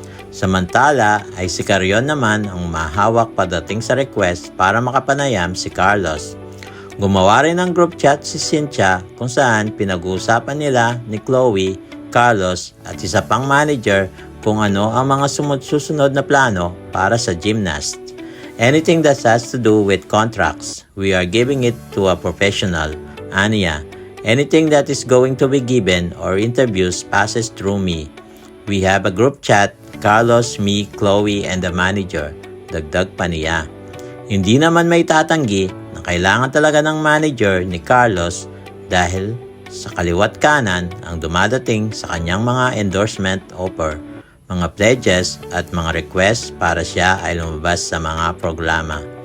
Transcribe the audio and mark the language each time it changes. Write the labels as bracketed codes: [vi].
[tl] Samantala ay si Carrion naman ang mahawak pagdating sa request para makapanayam si Carlos. Gumawa rin ng group chat si Cynthia kung saan pinag-uusapan nila ni Chloe, Carlos at isa pang manager kung ano ang mga susunod na plano para sa gymnast. [en] Anything that has to do with contracts, we are giving it to a professional, [tl] aniya. [en] Anything that is going to be given or interviews passes through me. We have a group chat, Carlos, me, Chloe, and the manager. [tl] Dagdag pa niya. Hindi naman may tatanggi na kailangan talaga ng manager ni Carlos dahil sa kaliwat kanan ang dumadating sa kanyang mga endorsement offer, mga pledges at mga requests para siya ay lumabas sa mga programa.